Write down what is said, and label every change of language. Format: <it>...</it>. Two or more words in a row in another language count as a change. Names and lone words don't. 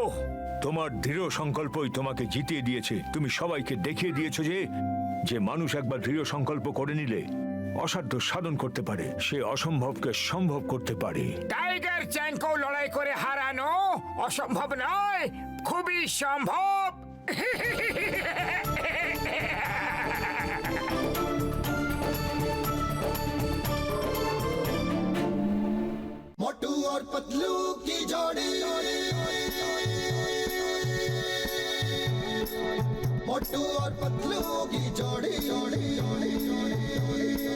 <bn>তোমার দৃঢ় সংকল্পই তোমাকে জিতিয়ে দিয়েছে। তুমি সবাইকে দেখিয়ে দিয়েছো যে মানুষ একবার দৃঢ় সংকল্প করে নিলে অসাধ্য সাধন করতে পারে, সে অসম্ভবকে সম্ভব করতে পারে। টাইগার চ্যাংকেও লড়াই করে হারানো অসম্ভব নয়, খুবই সম্ভব।</bn> <hi>मोटू और पतलू की जोड़ी, मोटू और पतलू की जोड़ी, जोड़ी जोड़ी जोड़ी</hi>